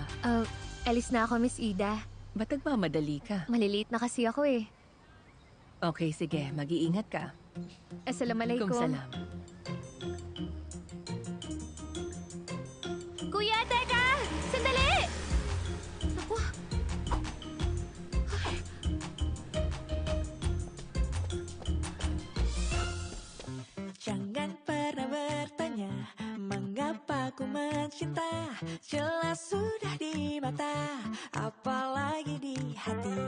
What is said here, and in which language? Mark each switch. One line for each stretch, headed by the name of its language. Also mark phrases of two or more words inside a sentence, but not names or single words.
Filipino: Alis na ako, Miss Ida. Ba't nagmamadali ka? Malilate na kasi ako eh. Okay, sige. Mag-iingat ka.
Arabic: Assalamualaikum. Kung salam.
Filipino: Kuya, teka! Sandali! Ako.
Indonesian: Jangan pernah bertanya mengapa ku mencinta. Jelas sudah di mata, apalagi di hati.